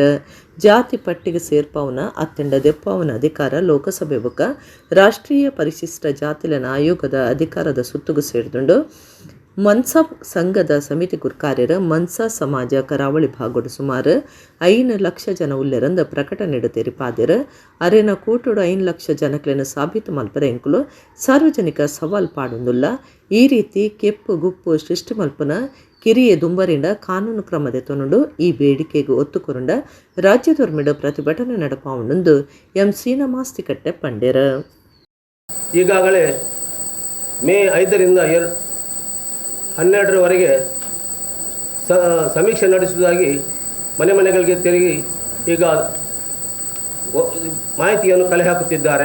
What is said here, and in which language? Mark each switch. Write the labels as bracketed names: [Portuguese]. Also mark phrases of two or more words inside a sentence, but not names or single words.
[Tulu] ಜಾತಿ ಪಟ್ಟಿಗೆ ಸೇರ್ಪಾವನ ಅತ್ತೆಂಡ ದೆಪ್ಪಾವನ ಅಧಿಕಾರ ಲೋಕಸಭೆ ಬುಕ ರಾಷ್ಟ್ರೀಯ ಪರಿಶಿಷ್ಟ ಜಾತಿಲೆನ ಆಯೋಗದ ಅಧಿಕಾರದ ಸುತ್ತುಗು ಸೇರಿದುಂಡು ಮನ್ಸಾ ಸಂಘದ ಸಮಿತಿ ಗುರ್ಕಾರ್ಯರ ಮನ್ಸಾ ಸಮಾಜ ಕರಾವಳಿ ಭಾಗೋಡು ಸುಮಾರು 5 ಲಕ್ಷ ಜನ ಉಲ್ಲೆರಂದ ಪ್ರಕಟಣೆಡು ತೆರಿಪಾದಿರ ಅರೆನ ಕೂಟೋಡು 5 ಲಕ್ಷ ಜನಕ್ಲೆನ ಸಾಬೀತು ಮಲ್ಪರ ಎಂಕುಲು ಸಾರ್ವಜನಿಕ ಸವಾಲ್ ಪಾಡೊಂದುಲ್ಲ. ಈ ರೀತಿ ಕೆಪ್ಪು ಗುಪ್ಪು ಸೃಷ್ಟಿ ಮಲ್ಪನ ಕಿರಿಯ ದುಂಬರಿಂಡ ಕಾನೂನು ಕ್ರಮದೆ ತೊನುಡು ಈ ಬೇಡಿಕೆಗೆ ಒತ್ತು ಕೊರುಂಡ ರಾಜ್ಯದೊರ್ಮಿಡ ಪ್ರತಿಭಟನೆ ನಡಪಾವಣೊಂದು ಎಂ ಸೀನಾ ಮಾಸ್ತಿಕಟ್ಟೆ ಪಂಡೆರ. [Kannada] ಈಗಾಗಲೇ ಮೇ 5ರಿಂದ 12ರವರೆಗೆ ಸಮೀಕ್ಷೆ ನಡೆಸುವುದಾಗಿ ಮನೆಗಳಿಗೆ ತಿರುಗಿ ಈಗ ಮಾಹಿತಿಯನ್ನು ಕಲೆ ಹಾಕುತ್ತಿದ್ದಾರೆ.